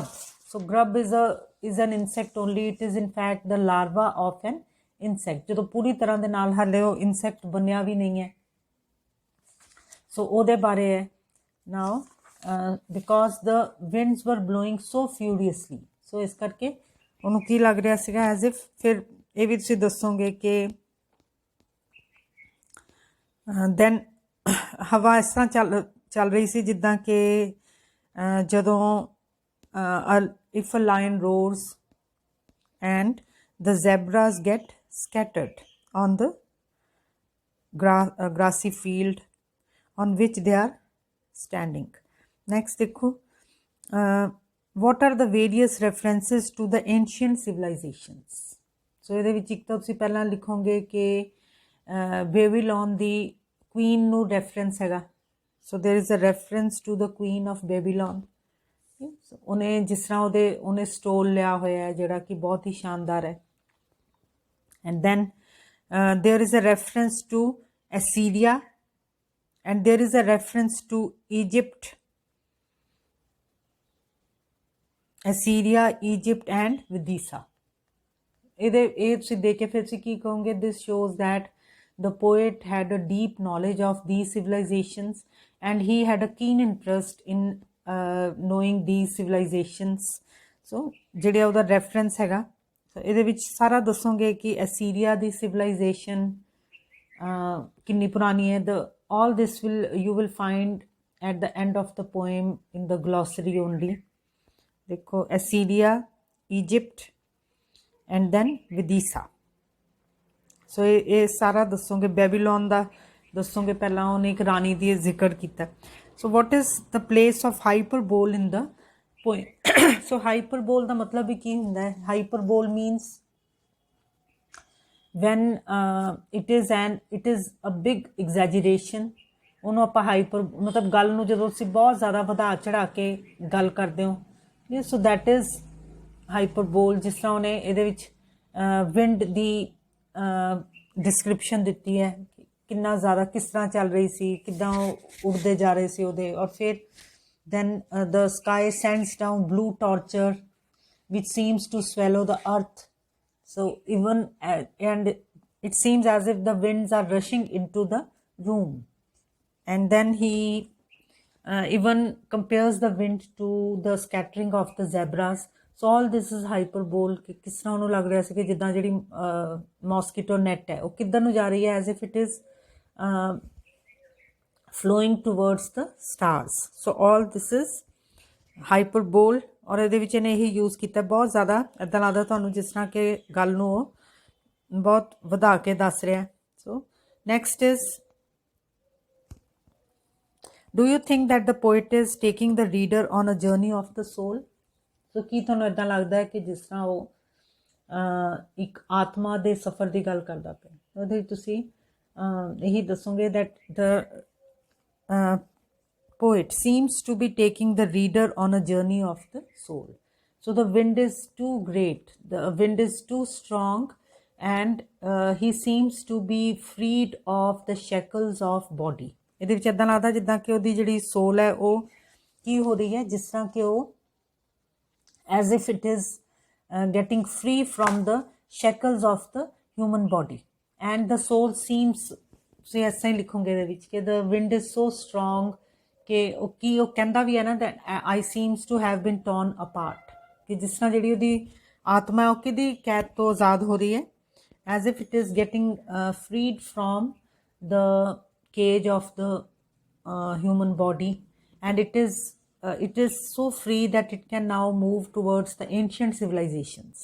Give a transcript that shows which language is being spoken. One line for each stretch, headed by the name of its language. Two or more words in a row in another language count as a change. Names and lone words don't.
English: So grub is an insect only. It is in fact the larva of an insect.
Punjabi: ਜਦੋਂ ਪੂਰੀ ਤਰ੍ਹਾਂ ਦੇ ਨਾਲ ਹਾਲੇ ਉਹ ਇਨਸੈਕਟ ਬਣਿਆ ਵੀ ਨਹੀਂ ਹੈ. ਸੋ ਉਹਦੇ ਬਾਰੇ ਹੈ
English: now, because the winds were blowing so furiously.
Punjabi: So ਇਸ ਕਰਕੇ ਉਹਨੂੰ ਕੀ ਲੱਗ ਰਿਹਾ ਸੀਗਾ,
English: as if,
Punjabi: ਫਿਰ ਇਹ ਵੀ ਤੁਸੀਂ ਦੱਸੋਗੇ ਕਿ ਦੈਨ ਹਵਾ ਇਸ ਤਰ੍ਹਾਂ ਚੱਲ ਰਹੀ ਸੀ ਜਿੱਦਾਂ ਕਿ ਜਦੋਂ
English: if a lion roars and the zebras get scattered on the grassy field on which they are standing. Next देखो, what are the various references to the ancient civilizations?
Punjabi: So ਇਹਦੇ ਵਿੱਚ ਇੱਕ ਤਾਂ ਤੁਸੀਂ ਪਹਿਲਾਂ ਲਿਖੋਗੇ ਕਿ ਬੇਬੀਲੋਨ ਦੀ ਕੁਈਨ ਨੂੰ ਰੈਫਰੈਂਸ ਹੈਗਾ.
English: So there is a reference to the queen of Babylon.
Punjabi: ਉਹਨੇ ਜਿਸ ਤਰ੍ਹਾਂ ਉਹਨੇ ਸਟੋਲ ਲਿਆ ਹੋਇਆ ਹੈ ਜਿਹੜਾ ਕਿ ਬਹੁਤ ਹੀ ਸ਼ਾਨਦਾਰ ਹੈ.
English: And then there is a reference to Assyria, and there is a reference to Egypt, Assyria, Egypt and Vidisa.
Punjabi: ਇਹ ਤੁਸੀਂ ਦੇਖ ਕੇ ਫਿਰ ਤੁਸੀਂ ਕੀ ਕਹੋਗੇ,
English: this shows that the poet had a deep knowledge of these civilizations and he had a keen interest in knowing these civilizations.
Punjabi: So ਜਿਹੜਾ ਉਹਦਾ ਰੈਫਰੈਂਸ ਹੈਗਾ, ਸੋ ਇਹਦੇ ਵਿੱਚ ਸਾਰਾ ਦੱਸੋਗੇ ਕਿ ਅਸੀਰੀਆ ਦੀ ਸਿਵਲਾਈਜੇਸ਼ਨ ਕਿੰਨੀ ਪੁਰਾਣੀ ਹੈ.
English: All this you will find at the end of the poem in the glossary only. देखो, Assyria, Egypt and then Vidisa.
Punjabi: So ਇਹ ਸਾਰਾ ਦੱਸੋਗੇ. ਬੈਬੀਲੋਨ ਦਾ ਦੱਸੋਗੇ, ਪਹਿਲਾਂ ਉਹਨੇ ਇੱਕ ਰਾਣੀ ਦੀ ਜ਼ਿਕਰ ਕੀਤਾ.
English: So what is the place of hyperbole in the poem?
Punjabi: So hyperbole ਦਾ ਮਤਲਬ ਵੀ ਕੀ ਹੁੰਦਾ ਹੈ?
English: Hyperbole means when it is a big exaggeration.
Punjabi: ਉਹਨੂੰ ਆਪਾਂ ਹਾਈਪਰ ਮਤਲਬ ਗੱਲ ਨੂੰ ਜਦੋਂ ਤੁਸੀਂ ਬਹੁਤ ਜ਼ਿਆਦਾ ਵਧਾ ਚੜਾ ਕੇ ਗੱਲ ਕਰਦੇ ਹੋ,
English: so that is hyperbole.
Punjabi: ਜਿਸ ਤਰ੍ਹਾਂ ਉਹਨੇ ਇਹਦੇ ਵਿੱਚ ਵਿੰਡ ਦੀ ਡਿਸਕ੍ਰਿਪਸ਼ਨ ਦਿੱਤੀ ਹੈ, ਕਿੰਨਾ ਜ਼ਿਆਦਾ ਕਿਸ ਤਰ੍ਹਾਂ ਚੱਲ ਰਹੀ ਸੀ, ਕਿੱਦਾਂ ਉਹ ਉੱਡਦੇ ਜਾ ਰਹੇ ਸੀ ਉਹਦੇ. ਔਰ ਫਿਰ
English: then the sky sends down blue torture which seems to swallow the earth. So even and it seems as if the winds are rushing into the room. And then he even compares the wind to the scattering of the zebras. So all this is hyperbole.
Punjabi: ਕਿ ਕਿਸ ਤਰ੍ਹਾਂ ਉਹਨੂੰ ਲੱਗ ਰਿਹਾ ਸੀ ਕਿ ਜਿੱਦਾਂ ਜਿਹੜੀ
English: mosquito net
Punjabi: ਹੈ ਉਹ ਕਿੱਧਰ ਨੂੰ ਜਾ ਰਹੀ ਹੈ,
English: as if it is flowing towards the stars. So all this is hyperbole.
Punjabi: ਔਰ ਇਹਦੇ ਵਿੱਚ ਇਹਨੇ ਇਹੀ ਯੂਜ਼ ਕੀਤਾ ਬਹੁਤ ਜ਼ਿਆਦਾ. ਇੱਦਾਂ ਲੱਗਦਾ ਤੁਹਾਨੂੰ ਜਿਸ ਤਰ੍ਹਾਂ ਕਿ ਗੱਲ ਨੂੰ ਉਹ ਬਹੁਤ ਵਧਾ ਕੇ ਦੱਸ ਰਿਹਾ.
English: so next is, do you think that the poet is taking the reader on a journey of the soul?
Punjabi: So ਕੀ ਤੁਹਾਨੂੰ ਇੱਦਾਂ ਲੱਗਦਾ ਹੈ ਕਿ ਜਿਸ ਤਰ੍ਹਾਂ ਉਹ ਇੱਕ ਆਤਮਾ ਦੇ ਸਫ਼ਰ ਦੀ ਗੱਲ ਕਰਦਾ ਪਿਆ? ਉਹਦੇ ਤੁਸੀਂ ਇਹੀ ਦੱਸੋਗੇ
English: that the poet seems to be taking the reader on a journey of the soul. So the wind is too great, the wind is too strong, and he seems to be freed of the shackles of body.
Punjabi: ਇਹਦੇ ਵਿੱਚ ਇੱਦਾਂ ਲੱਗਦਾ ਜਿੱਦਾਂ ਕਿ ਉਹਦੀ ਜਿਹੜੀ ਸੋਲ ਹੈ ਉਹ ਕੀ ਹੋ ਰਹੀ ਹੈ, ਜਿਸ ਤਰ੍ਹਾਂ ਕਿ ਉਹ
English: as if it is getting free from the shackles of the human body. And the soul seems,
Punjabi: ਤੁਸੀਂ ਇਸ ਤਰ੍ਹਾਂ ਹੀ ਲਿਖੋਗੇ ਇਹਦੇ ਵਿੱਚ ਕਿ
English: the wind is so strong
Punjabi: ਕਿ ਉਹ ਕੀ ਉਹ ਕਹਿੰਦਾ ਵੀ ਹੈ ਨਾ
English: that I seems to have been torn apart,
Punjabi: ਕਿ ਜਿਸ ਤਰ੍ਹਾਂ ਜਿਹੜੀ ਉਹਦੀ ਆਤਮਾ ਹੈ ਉਹ ਕਿਹਦੀ ਕੈਦ ਤੋਂ ਆਜ਼ਾਦ ਹੋ ਰਹੀ ਹੈ,
English: as if it is getting freed from the cage of the human body, and it is so free that it can now move towards the ancient civilizations.